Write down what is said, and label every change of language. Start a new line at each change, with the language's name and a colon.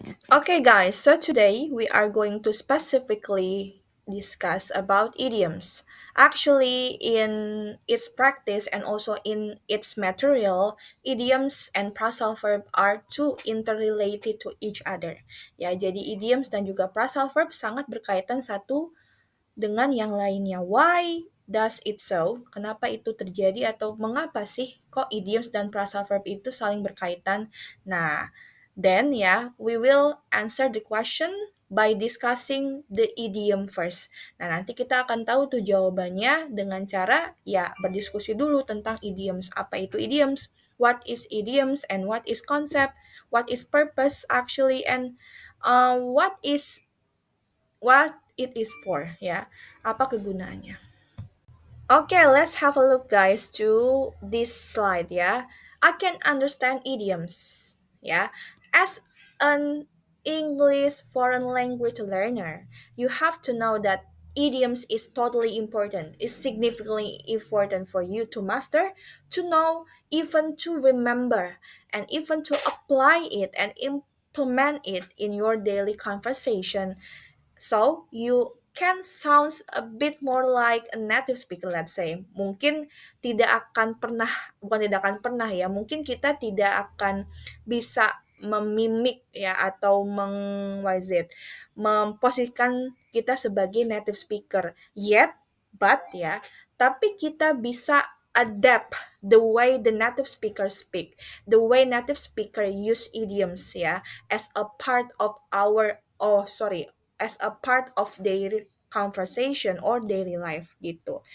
English: Okay, guys, so today we are going to specifically discuss about idioms. Actually, in its practice and also in its material, idioms and phrasal verb are too interrelated to each other.
Indonesian: Ya, jadi idioms dan juga phrasal verb sangat berkaitan satu dengan yang lainnya.
English: Why does it so?
Indonesian: Kenapa itu terjadi atau mengapa sih kok idioms dan phrasal verb itu saling berkaitan?
English: Nah, then ya, we will answer the question by discussing the idiom first.
Indonesian: Nah, nanti kita akan tahu tuh jawabannya dengan cara ya berdiskusi dulu tentang idioms. Apa itu idioms?
English: What is idioms and what is concept? What is purpose actually and what it is for, ya.
Indonesian: Apa kegunaannya?
English: Okay, let's have a look, guys, to this slide, ya. I can understand idioms, ya. As an English foreign language learner, you have to know that idioms is totally important. It's significantly important for you to master, to know, even to remember, and even to apply it and implement it in your daily conversation. So, you can sounds a bit more like a native speaker, let's say.
Indonesian: Mungkin tidak akan pernah, bukan tidak akan pernah ya, mungkin kita tidak akan bisa memimik ya atau
English: what is it,
Indonesian: memposisikan kita sebagai native speaker.
English: Yet, but ya,
Indonesian: tapi kita bisa
English: adapt the way the native speaker speak, the way native speaker use idioms ya, as a part of our, as a part of their conversation or daily life gitu.